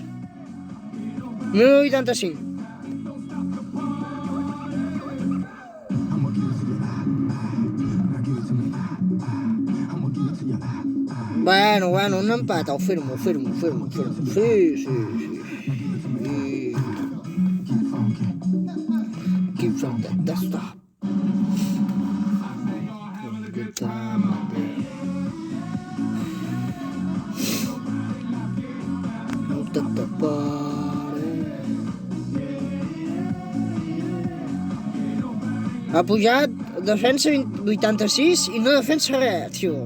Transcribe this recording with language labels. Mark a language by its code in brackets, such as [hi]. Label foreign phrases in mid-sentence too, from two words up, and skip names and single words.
[ca] 1085. Bueno, un empat, ho firmo. Sí. [en] Keep from that stop. [ca] Ha pujat defensa 86 i no defensa res, tio.